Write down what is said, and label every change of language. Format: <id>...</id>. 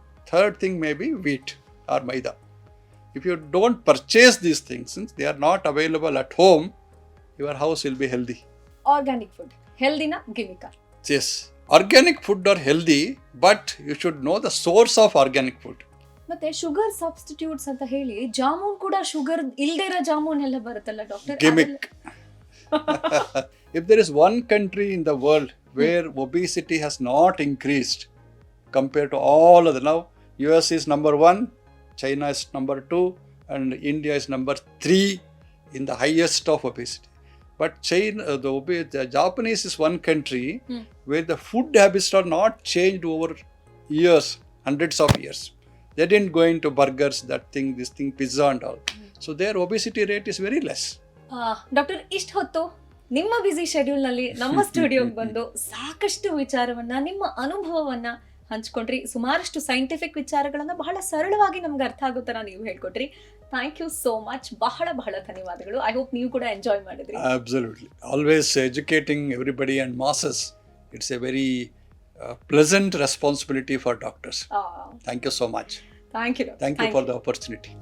<en>Third thing may be wheat or maida. If you don't purchase these things, since they are not available at home, your house will be healthy.</en> <kn>Organic food ಹೆಲ್ದಿನ ಗಿಮಿಕ.</kn> <en>Yes, organic food are healthy, but you should know the source of organic food.</en> <kn>ಮತ್ತೆ sugar substitutes ಅಂತ ಹೇಳಿ ಜಾಮೂನ್ ಕೂಡ sugar ಇಲ್ದೇ ಇರೋ ಜಾಮೂನ್ ಎಲ್ಲ ಬರುತ್ತಲ್ಲ doctor?</kn> <en>Gimmick. If there is one country in the world where obesity has not increased compared to all other, now US is number 1, China is number 2, and India is number 3 in the highest of obesity. But China, the Japanese is one country where the food habits are not changed over years, hundreds of years. They didn't go into burgers, that thing, this thing, pizza and all. So their obesity rate is very less.</en> <kn>Doctor, ಇಷ್ಟು ಹೊತ್ತು ನಿಮ್ಮ busy ಶೆಡ್ಯೂಲ್ನಲ್ಲಿ ನಮ್ಮ ಸ್ಟುಡಿಯೋಗೆ ಬಂದು ಸಾಕಷ್ಟು ವಿಚಾರವನ್ನ, ನಿಮ್ಮ ಅನುಭವವನ್ನ ಹಂಚ್ಕೊಂಡ್ರಿ. ಸುಮಾರಷ್ಟು scientific ವಿಚಾರಗಳನ್ನ ಬಹಳ ಸರಳವಾಗಿ ನಮ್ಗೆ ಅರ್ಥ ಆಗೋ ಥರ ನೀವು ಹೇಳ್ಕೊಟ್ರಿ.</kn> <en>Thank you so much.</en> <kn>ಬಹಳ ಬಹಳ ಧನ್ಯವಾದಗಳು.</kn> <en>I hope</en> <kn>ನೀವು ಕೂಡ ಎಂಜಾಯ್ ಮಾಡಿದ್ರಿ.</kn> <en>Absolutely. Always educating everybody and masses. It's a very pleasant responsibility for doctors. Thank you so much. Thank you. Thank you for the opportunity.</en>